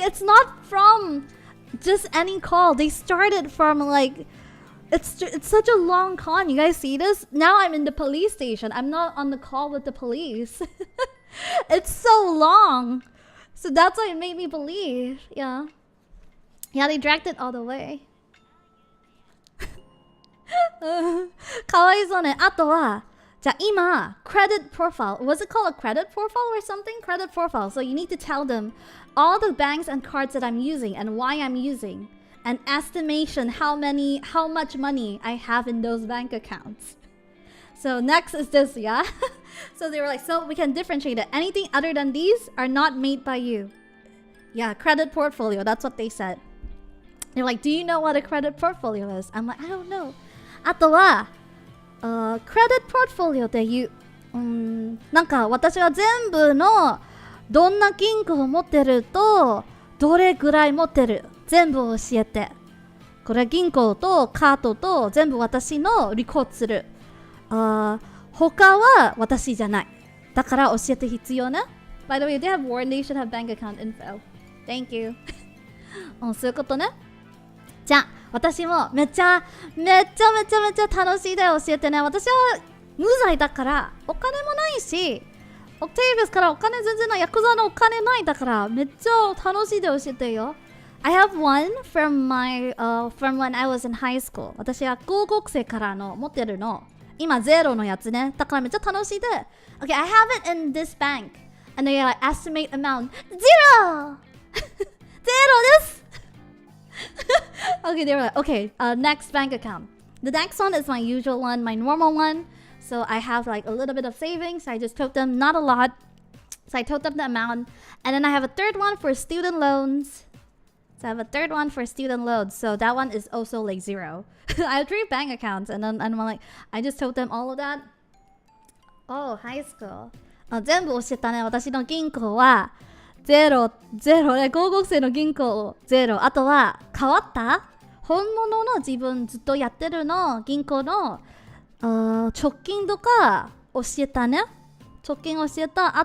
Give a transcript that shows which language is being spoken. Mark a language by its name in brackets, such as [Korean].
[English] It's not from just any call. They started from like it's such a long con. You guys see this? Now I'm in the police station. I'm not on the call with the police. It's so long. So that's why it made me believe. Yeah, they dragged it all the way. [Japanese] かわいそうね。あとはじゃあ今 credit profile. [English] Was it called a credit profile or something? Credit profile. So you need to tell them all the banks and cards that I'm using and why I'm using, an estimation how much money I have in those bank accounts. So next is this, yeah? So they were like, so we can differentiate it. Anything other than these are not made by you. Yeah, credit portfolio. That's what they said. They're like, do you know what a credit portfolio is? I'm like, I don't know. [Japanese] あとはcredit portfolio っていう、なんか私は全部のどんな銀行を持ってるとどれぐらい持ってる全部教えて。これ銀行とカードと全部私のリコードする。他は私じゃない。だから教えて必要ね。 [English] By the way, they have warrant, they should have bank account info. Thank you. [Japanese] そういうことね。じゃあ私もめちゃめちゃ楽しいで教えてね。私は無罪だからお金もないし、オクテービアスからお金全然ない、ヤクザのお金ないだからめっちゃ楽しいで教えてよ。 [English] I have one from when I was in high school. [Japanese] 私は高校生からの持ってるの。今ゼロのやつね。だからめっちゃ楽しいで。 [English] Okay, I have it in this bank. And they like estimate amount. Zero! [Japanese] ゼロです。 [English] Okay, they were like, okay, next bank account. The next one is my usual one, my normal one. So I have like a little bit of savings. I just told them not a lot. So I told them the amount. And then I have a third one for student loans. So I have a third one for student loans. So that one is also like zero. I have 3 bank accounts. And then I'm like, I just told them all of that. Oh, high school. [Japanese] 全部教えたね。私の銀行はゼロで、高校生の銀行ゼロ。あとは変わった本物の自分ずっとやってるの銀行の貯金とか教えたね。貯金教えた。